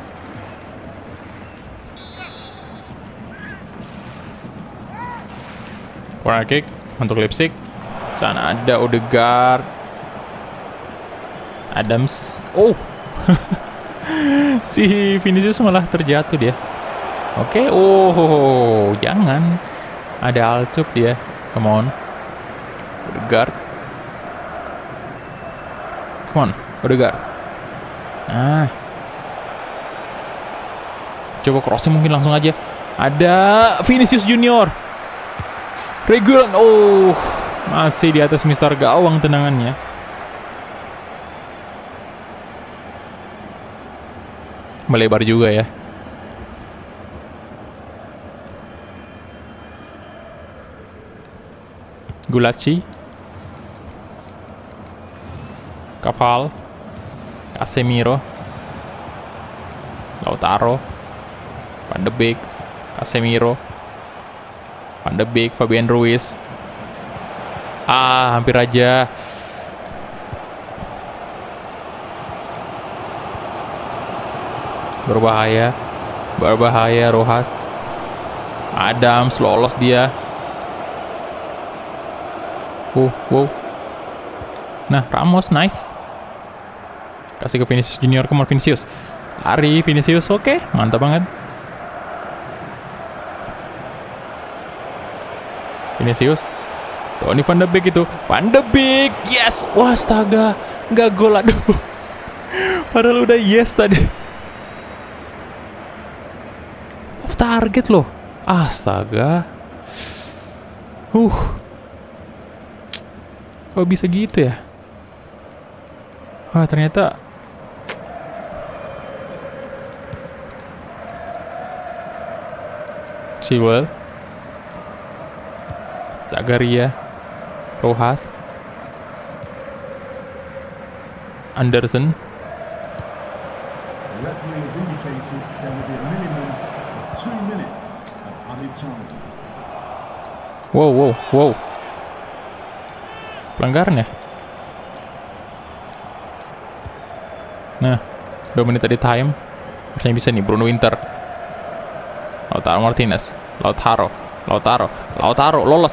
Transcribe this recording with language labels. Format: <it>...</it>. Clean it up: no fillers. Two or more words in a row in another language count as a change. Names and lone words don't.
<id>Corner kick untuk Leipzig. Sana ada Odegaard. Adams. Oh. Si Vinicius malah terjatuh dia. Oke. Oh, jangan. Ada Alcup dia.</id> <en>Come on. Odegaard. Come on, Odegaard.</en> <id>Nah. Coba crossing mungkin langsung aja. Ada Vinicius Junior. Reguilon. Oh, masih di atas Mister Gawang tendangannya. Melebar juga ya. Gulacsi. Kapal. Casemiro. Lautaro. Van de Beek. Casemiro. Van de Beek. Fabian Ruiz. Hampir aja. Berbahaya. Berbahaya Rojas. Adams lolos dia. Wow. Nah, Ramos nice. Kasih ke Vinicius Junior,</id> <en>come on</en> <id>Vinicius. Lari Vinicius, oke, mantap banget. Vinicius. Tony Van de Beek itu. Van de Beek, yes. Wah, astaga. Nggak gol, aduh. Padahal udah yes tadi.</id> <en>Off target loh.</en> <id>Astaga. Kok bisa gitu ya? Wah, ternyata Chilwell, Zagaria, Rojas, Anderson.</id> <en>The referee has indicated there will be a minimum of 2 minutes of added time.</en> <id>Wow. Pelanggaran ya? Nah, 2 menit tadi time. Harusnya bisa nih Bruno Winter. Lautaro Martinez. Lautaro lolos.</id>